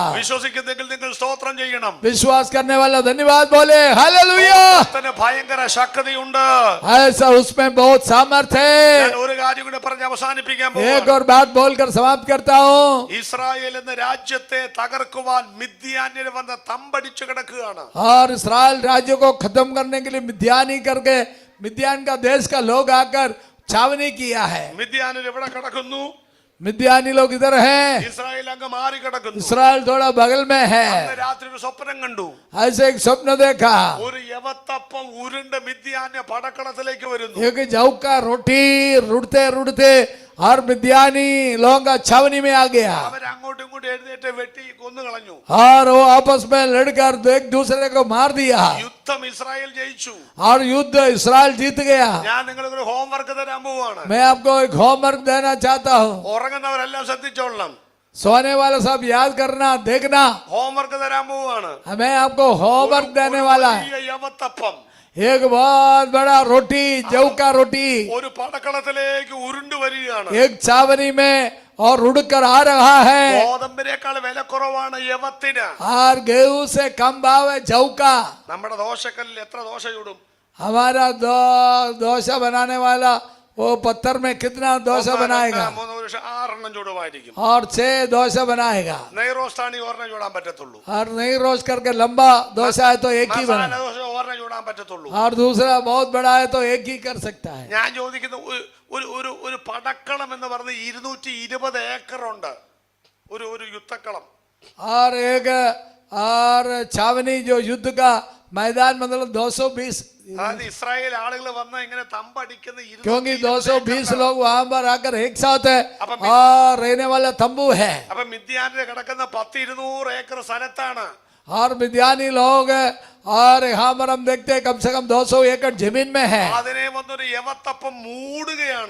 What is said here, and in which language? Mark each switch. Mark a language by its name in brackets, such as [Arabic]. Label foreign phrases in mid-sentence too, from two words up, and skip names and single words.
[Malayalam] വിശ്വസിക്കുന്നെങ്കിൽ നിങ്ങൾ സ്തോത്രം ചെയ്യണം. [Hindi] विश्वास करने वाला धन्यवाद बोले हालेलुया। [Malayalam] തന്നെ ഭയങ്കര ശക്തിയുണ്ട്. [Hindi] ऐसा उसमें बहुत सामर्थ्य [Malayalam] ഞാൻ [Hindi] है। [Malayalam] ഒരു കാര്യം കൂടെ പറഞ്ഞ് അവസാനിപ്പിക്കാൻ [Hindi] एक [Malayalam] പോകുന്നു. [Hindi] और बात बोलकर समाप्त करता हूँ। [Malayalam] ഇസ്രായേൽ എന്ന രാജ്യത്തെ തകർക്കുവാൻ മിദ്യാന്യർ വന്ന് തമ്പടിച്ചു കിടക്കുകയാണ്. [Hindi] और इस्राएल राज्य को खत्म करने के लिए मिद्यानी करके मिद्यान का देश का लोग आकर छावनी किया है। [Malayalam] മിദ്യാന്യർ എവിടെ കിടക്കുന്നു? [Hindi] मिद्यानी लोग इधर हैं, [Malayalam] ഇസ്രായേൽ അങ്ങ് മാറി കിടക്കുന്നു. [Hindi] इस्राएल थोड़ा बगल में है। [Malayalam] അന്ന് രാത്രി ഒരു സ്വപ്നം കണ്ടു. [Hindi] ऐसे एक स्वप्न देखा, [Malayalam] ഒരു യവത്തപ്പം ഉരുണ്ട മിദ്യാന്യ പടക്കളത്തിലേക്ക് വരുന്നു. [Hindi] एक जौ का रोटी रुड़ते रुड़ते और मिद्यानी लोगों का छावनी में आ गया। [Malayalam] അവരങ്ങോട്ടും ഇങ്ങോട്ടും എഴുന്നേറ്റ് വെട്ടി കൊന്നു കളഞ്ഞു. [Hindi] और वो आपस में लड़कर एक दूसरे को मार दिया [Malayalam] യുദ്ധം ഇസ്രായേൽ ജയിച്ചു. [Hindi] और युद्ध इस्राएल जीत गया। [Malayalam] ഞാൻ നിങ്ങൾക്ക് ഒരു ഹോംവർക്ക് തരാൻ പോവാണ്. [Hindi] मैं आपको एक होमवर्क देना चाहता हूँ। [Malayalam] ഉറങ്ങുന്നവരെല്ലാം ശ്രദ്ധിച്ചോളണം. [Hindi] सोने वाला सब याद करना देखना, [Malayalam] ഹോംവർക്ക് തരാൻ പോവാണ്. [Hindi] मैं आपको होमवर्क देने वाला है। [Malayalam] വലിയ യവത്തപ്പം [Hindi] एक बहुत बड़ा रोटी, जौ का रोटी [Malayalam] ഒരു പടക്കളത്തിലേക്ക് ഉരുണ്ടു വരികയാണ്. [Hindi] एक छावनी में और उड़कर आ रहा है। [Malayalam] ഗോതമ്പിനേക്കാൾ വില കുറവാണ് യവത്തിന്. [Hindi] और गेहूं से कम भाव है जौ का। [Malayalam] നമ്മുടെ ദോശക്കല്ലിൽ എത്ര ദോശ ചൂടും? [Hindi] हमारा डोसा बनाने वाला वो पत्थर में कितना डोसा बनाएगा? [Malayalam] 6 ചൂടുമായിരിക്കും. [Hindi] और 6 डोसा बनाएगा। [Malayalam] നെയ്റോസ്റ്റാണ് ഒരെണ്ണം ചൂടാൻ പറ്റത്തുള്ളൂ. [Hindi] और नहीं रोस्ट करके लंबा डोसा है तो एक ही [Malayalam] മസാല [Hindi] बना, [Malayalam] ദോശ ഒരെണ്ണം ചൂടാൻ പറ്റത്തുള്ളൂ. [Hindi] और दूसरा बहुत बड़ा है तो एक ही कर सकता है। [Malayalam] ഞാൻ ചോദിക്കുന്ന ഒരു പടക്കളം എന്ന് പറഞ്ഞ് 220 ഏക്കറുണ്ട്. ഒരു യുദ്ധക്കളം. [Hindi] और एक और छावनी जो युद्ध का मैदान मतलब 220, [Malayalam] അതായത് ഇസ്രായേൽ ആളുകൾ വന്ന് ഇങ്ങനെ തമ്പടിക്കുന്ന [Hindi] क्योंकि 220 लोग वहां पर आकर एक साथ है अब और रहने वाला तंबू है। [Malayalam] അപ്പൊ മിദ്യാനിൽ കിടക്കുന്ന 10-200 ഏക്കർ സ്ഥലത്താണ്. [Hindi] और मिद्यानी लोग और यहाँ पर हम देखते हैं कम से कम 200 एकड़ जमीन में है। [Malayalam] അതിനെ വന്നൊരു യവത്തപ്പം മൂടുകയാണ്.